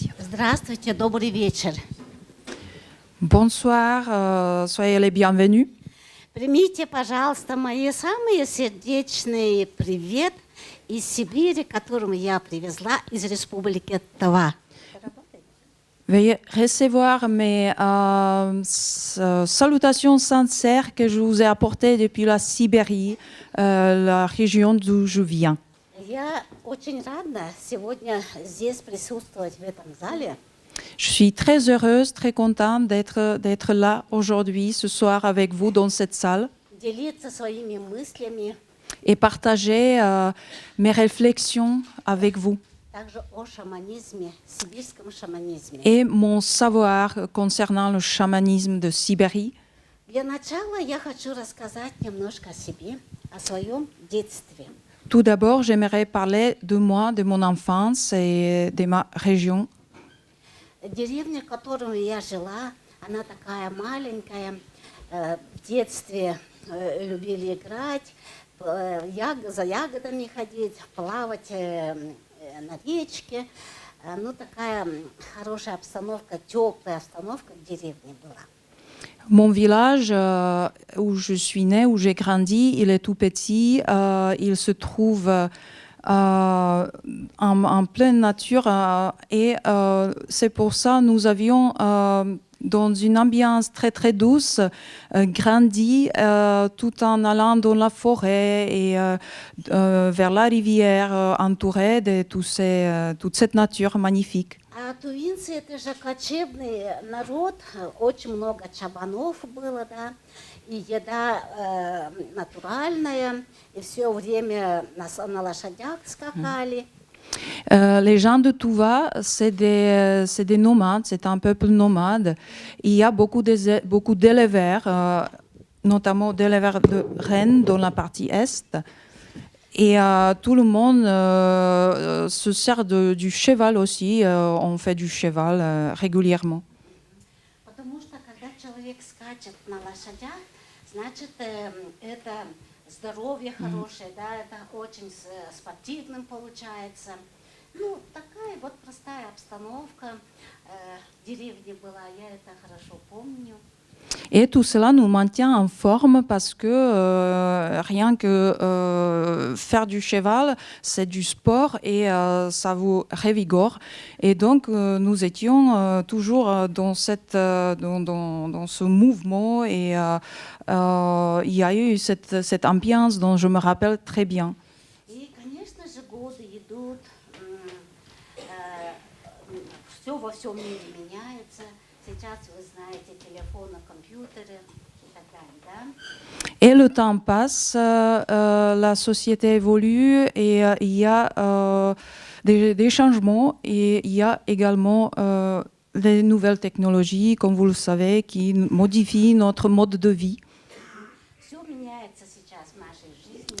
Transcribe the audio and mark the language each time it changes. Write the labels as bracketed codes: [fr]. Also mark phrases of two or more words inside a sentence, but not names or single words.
[ru] Здравствуйте, добрый вечер. [fr] Bonsoir, soyez les bienvenus. [ru] Примите, пожалуйста, мои самые сердечные привет из Сибири, которым я привезла из Республики Тыва. [fr] Veuillez recevoir mes salutations sincères que je vous ai apportées depuis la Sibérie, la région d'où je viens. [ru] Я очень рада сегодня здесь присутствовать в этом зале. [fr] Je suis très heureuse, très contente d'être là aujourd'hui, ce soir, avec vous dans cette salle [ru] Делиться своими мыслями [fr] et partager mes réflexions avec vous [ru] также о шаманизме, сибирском шаманизме. [fr] et mon savoir concernant le chamanisme de Sibérie. [ru] Для начала я хочу рассказать немножко о себе, о своем детстве. [fr] Tout d'abord, j'aimerais parler de moi, de mon enfance et de ma région. [ru] Деревня, в которой я жила, она такая маленькая. В детстве любили играть, за ягодами ходить, плавать на речке. Ну, такая хорошая обстановка, теплая обстановка в деревне была. [fr] Mon village où je suis née, où j'ai grandi, il est tout petit. Il se trouve en pleine nature et c'est pour ça nous avions dans une ambiance très très douce grandi tout en allant dans la forêt et vers la rivière entourée de toute cette nature magnifique. [ru] А тувинцы это же кочевный народ, очень много чабанов было, да, и еда натуральная, и все время на лошадях скакали. [fr] Les gens de Touva, c'est des nomades, c'est un peuple nomade. Il y a beaucoup d'éleveurs, notamment d'éleveurs de rennes dans la partie est. Et tout le monde se sert du cheval aussi. On fait du cheval régulièrement. [ru] Потому что когда человек скачет на лошадях, значит это здоровье хорошее, да, это очень спортивным получается. Ну, такая вот простая обстановка в деревне была, я это хорошо помню. [fr] Et tout cela nous maintient en forme parce que rien que faire du cheval, c'est du sport et ça vous revigore. Et donc, nous étions toujours dans ce mouvement et il y a eu cette ambiance dont je me rappelle très bien. [ru] И, конечно же, годы идут, все во всем мире меняется. Сейчас, вы знаете, телефоны, компьютеры и так далее, да? [fr] Et le temps passe, la société évolue et il y a des changements et il y a également les nouvelles technologies, comme vous le savez, qui modifient notre mode de vie. [ru] Все меняется сейчас в нашей жизни.